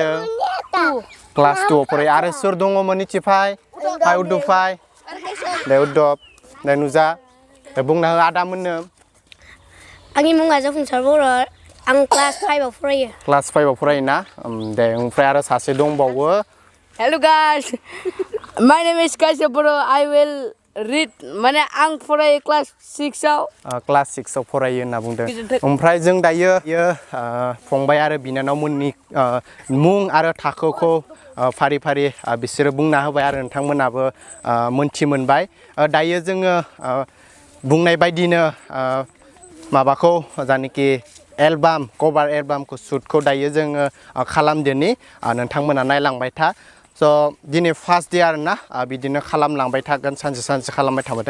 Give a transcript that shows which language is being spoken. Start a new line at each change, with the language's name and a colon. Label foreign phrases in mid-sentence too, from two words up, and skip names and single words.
Bodo: क्लास 2आव फरायो. आरो सोर दङमोन मिथिफाय? उद्दुफाय दे उद्दब दे नुजा दे बुंना हो आदामोननो. आंनि मुङा जाफुंसार बर'. आं क्लास 5आव फरायो. क्लास 5आव फरायोना. दे ओमफ्राय आरो सासे दंबावो.
English: Hello guys, my name is CreatorBidur. I will read.
Bodo: माने आं फरायो क्लास 6 आव. क्लास 6आव फरायो होनना बुंदों. ओमफ्राय जों दायो फंबाय आरो बिनानावमोननि मुं आरो थाखोखौ फारि फारि बिसोरो बुंना होबाय आरो नोंथांमोनाबो मोनथि मोनबाय दायो जोङो बुंनाय बायदिनो माबाखौ जानिखि
English: album cover
Bodo: एलबामखौ शुटखौ दायो जोङो खालामदोनि नोंथांमोना नायलांबाय था स' दिनै
English: first day
Bodo: आरोना बिदिनो खालामलांबाय थागोन सानसे सानसे खालामबाय थाबाथाय